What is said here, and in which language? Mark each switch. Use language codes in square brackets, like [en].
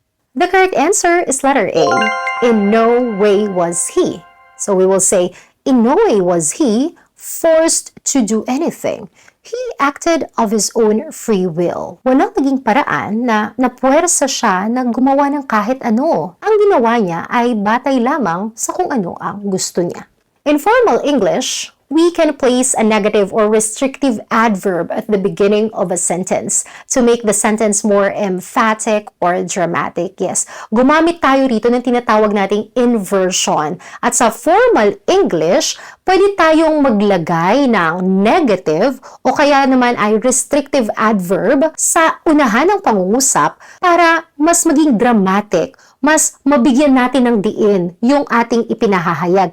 [en] The correct answer is letter A. In no way was he. So we will say, in no way was he forced to do anything. He acted of his own free will. [tl] Walang naging paraan na napuwersa siya na gumawa ng kahit ano. Ang ginawa niya ay batay lamang sa kung ano ang gusto niya. [en] In formal English, we can place a negative or restrictive adverb at the beginning of a sentence to make the sentence more emphatic or dramatic. [tl] Yes, gumamit tayo rito ng tinatawag nating inversion. At sa formal English, pwede tayong maglagay ng negative o kaya naman ay restrictive adverb sa unahan ng pangungusap para mas maging dramatic, mas mabigyan natin ng diin yung ating ipinahahayag.